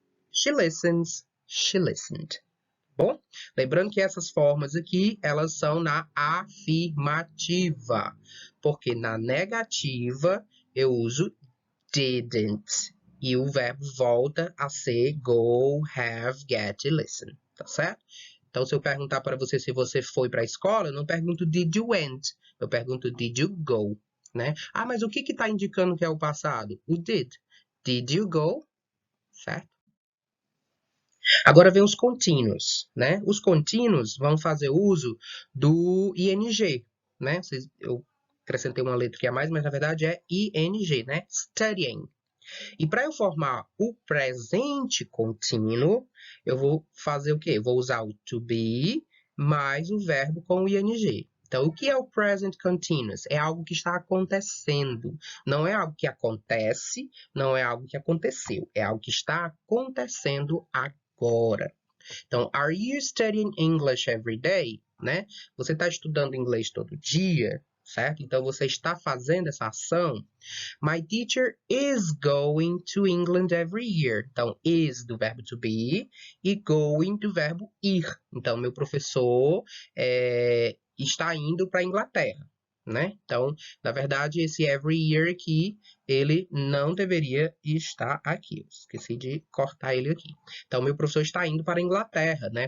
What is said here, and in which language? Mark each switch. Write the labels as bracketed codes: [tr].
[en] She listens, she listened. [pt] Bom, lembrando que essas formas aqui, elas são na afirmativa, porque na negativa eu uso didn't e o verbo volta a ser go, have, get e listen, tá certo? Então, se eu perguntar para você se você foi para a escola, eu não pergunto did you went, eu pergunto did you go, né? Ah, mas o que está indicando que é o passado? O did. Did you go? Certo? Agora vem os contínuos, né? Os contínuos vão fazer uso do ing, né? Eu acrescentei uma letra aqui a mais, mas na verdade é ing, né? Studying. E para eu formar o presente contínuo, eu vou fazer o quê? Vou usar o to be mais o verbo com o ing. Então, o que é o present continuous? É algo que está acontecendo. Não é algo que acontece, não é algo que aconteceu. É algo que está acontecendo agora. [en] Então, are you studying English every day? [pt] Né? Você está estudando inglês todo dia, certo? Então, você está fazendo essa ação. [en] My teacher is going to England every year. [pt] Então, is do verbo to be e going do verbo ir. Então, meu professor está indo para a Inglaterra, né? Então, na verdade, esse every year aqui, ele não deveria estar aqui. Eu esqueci de cortar ele aqui. Então, meu professor está indo para a Inglaterra, né?